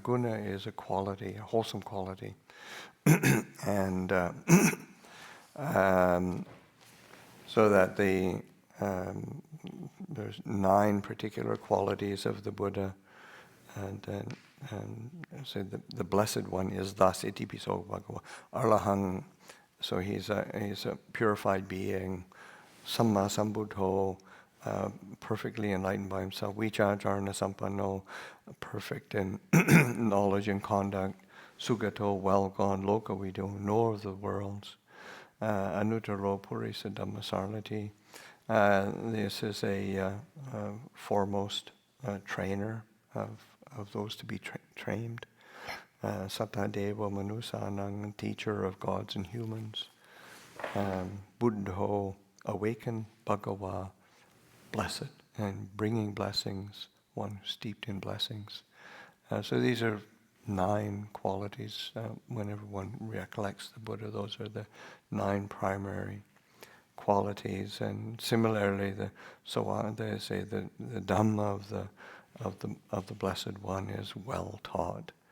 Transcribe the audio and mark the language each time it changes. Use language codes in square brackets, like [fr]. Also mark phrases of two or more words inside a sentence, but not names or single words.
[en] Guna is a quality, a wholesome quality. And so that there's 9 particular qualities of the Buddha, and so the blessed one is thus [pi] iti piso bhagava arahang. [en] So he's a purified being, [pi] samma sambuddho, [en] perfectly enlightened by himself. [pi] Vichācarana sampanno, [en] perfect in knowledge and conduct. Sugato, well gone. Lokavido, knower of the worlds. [pi] Anuttaro purisa dhammasarnati. [en] This is a foremost trainer of those to be trained. [pi] Sattadeva manusanang, [en] teacher of gods and humans. Buddho, awakened. Bhagava, blessed, and bringing blessings, one steeped in blessings. So these are 9 qualities. Whenever one recollects the Buddha, those are the 9 primary qualities, and similarly, they say the Dhamma of the Blessed One is well taught.